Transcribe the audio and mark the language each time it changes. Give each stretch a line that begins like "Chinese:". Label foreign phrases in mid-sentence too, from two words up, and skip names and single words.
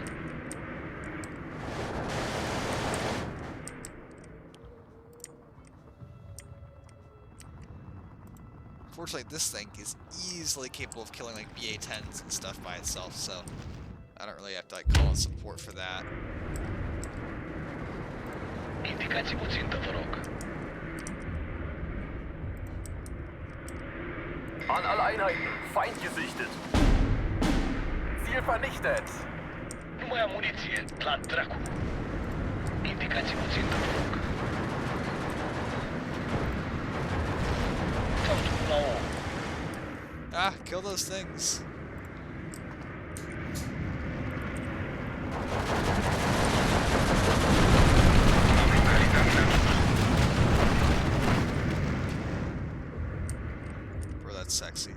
English: Fortunately, this thing is easily capable of killing like BA-10s and stuff by itself, so I don't really have to like call in support for that.
Romanian: Indicați-mi o țintă, vă rog.
German: An alle Einheiten, Feind gesichtet. Ziel vernichtet.
Romanian: Nu mai am muniție, la dracu. Indicați-mi o țintă, vă rog. Fapt 1 la 8.
English: Ah, kill those things. Bro, that's sexy.